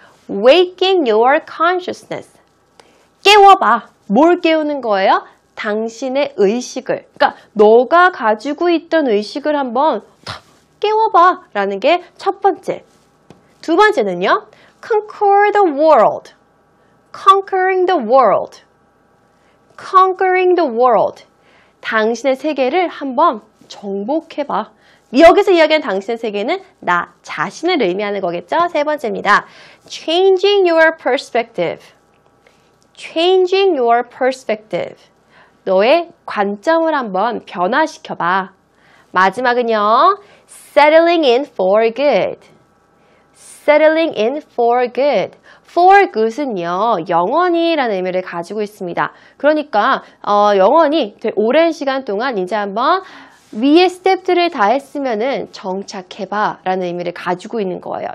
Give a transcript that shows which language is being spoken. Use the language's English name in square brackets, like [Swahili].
[English] Waking your consciousness. [Korean] 깨워봐. 뭘 깨우는 거예요? 당신의 의식을. 그러니까 너가 가지고 있던 의식을 한번 탁 깨워봐 라는 게 첫 번째. 두 번째는요. [English] Conquer the world. Conquering the world. Conquering the world. [Korean] 당신의 세계를 한번 정복해봐. 여기서 이야기한 당신의 세계는 나 자신을 의미하는 거겠죠? 세 번째입니다. [English] Changing your perspective. Changing your perspective. [Korean] 너의 관점을 한번 변화시켜봐. 마지막은요. [English] Settling in for good. Settling in for good. [Korean] For good은요, 영원히라는 의미를 가지고 있습니다. 그러니까 영원히 오랜 시간 동안 이제 한번 위의 스텝들을 다 했으면은 정착해봐 라는 의미를 가지고 있는 거예요.